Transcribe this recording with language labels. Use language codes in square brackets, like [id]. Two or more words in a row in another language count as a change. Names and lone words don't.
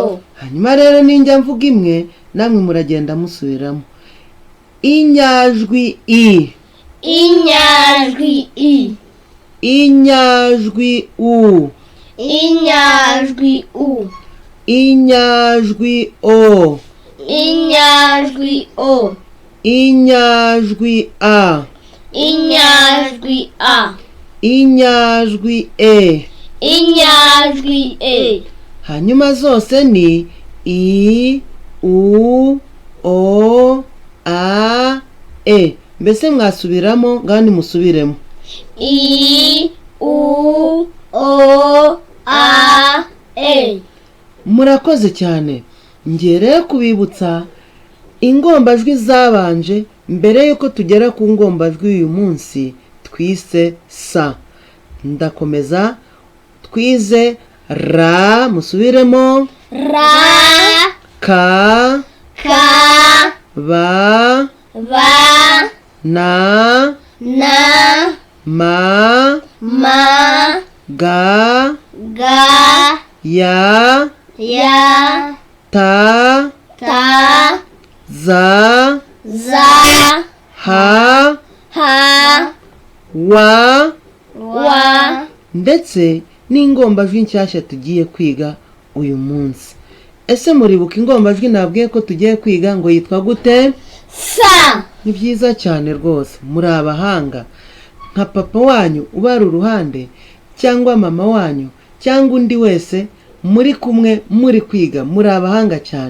[rw] Hanyuma rero ninjya mvuga imwe namwe muragenda musubiramo. Inyajwi i, inyajwi i, inyajwi u, inyajwi u, inyajwi o, inyajwi o, inyajwi a, inyajwi a, inyajwi e. inyajwi e. Hanyuma zose ni i, u, o, a, e. Mbese mwasubiramo? Ngaho nimusubiremo. I, u, o, a, e. Murakoze cyane. Ngere kubibutsa ingombajwi zabanje mbere yuko tugera ku ngombajwi uyu munsi twise sa. Ndakomeza. Twize ra, musubiremo. Ra, Ka, ka, ba, ba, na, na, ma, ma, ga, ga, ya, ya, ta, ta, za, za, ha, ha, wa, wa. ndetse n'ingombajwi nshyashya tugiye kwiga uyu munsi. Ese muribuka ingombajwi nabwiye ko tugiye kwiga ngo yitwa gute? Sa. Ni byiza cyane rwose, muri abahanga. Nka papa wanyu ubari uruhande, cyangwa mama wanyu, cyangwa undi wese muri kumwe muri kwiga, muri abahanga cyane.